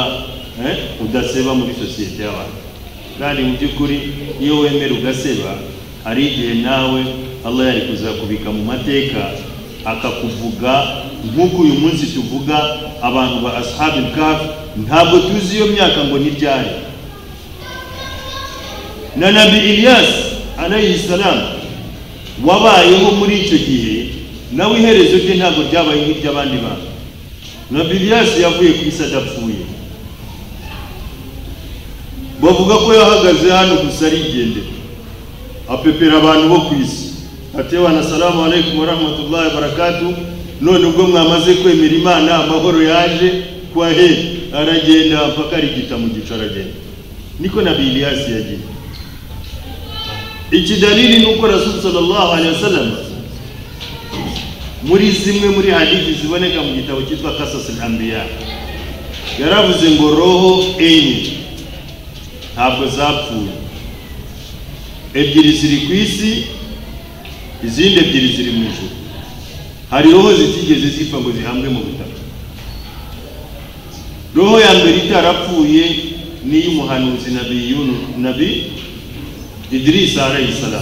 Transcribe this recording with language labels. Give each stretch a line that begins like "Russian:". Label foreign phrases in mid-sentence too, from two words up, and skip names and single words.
Kinyarwanda: udaseba muri sosiyete y'abantu kandi mu by'ukuri iyo wemera ugaseba hari igihe nawe Allah yari kuzakubika mu mateka akakuvuga nk'uko uyu munsi tuvuga abantu ba ashabil kahf ntabwo tuzi iyo myaka ngo ni ryari na Nabi Ilyas
Arabic: عليه السلام
Kinyarwanda: wabayeho muri icyo gihe nawe iherezo rye ntabwo ryabaye nk'iry'abandi bantu. Nabi Ilyas yavuye ku isi adapfuye, bavuga ko yahagaze hano gusa arigendera apepera abantu bo ku isi atewa na
Arabic: السلام عليكم ورحمة الله وبركاته.
Kinyarwanda: None ubwo mwamaze kwemera Imana amahoro yaje kwa aragenda mpaka arigita mu gico aragenda. Niko Nabi Ilyas yagiye. Iki dalili nuko Rasul
Arabic: صلى الله عليه وسلم
Kinyarwanda: muri zimwe muri hadithi ziboneka mu gitabo cyitwa Qasas al-Anbiya yaravuze ngo roho enye ntabwo zapfuye, ebyiri ziri ku isi, izindi ebyiri ziri mu ijuru. Hari roho zitigeze zipfa ngo zihambwe mu butaka. Roho ya mbere itarapfuye ni y'umuhanuzi Nabi Idris
Arabic: عليه السلام.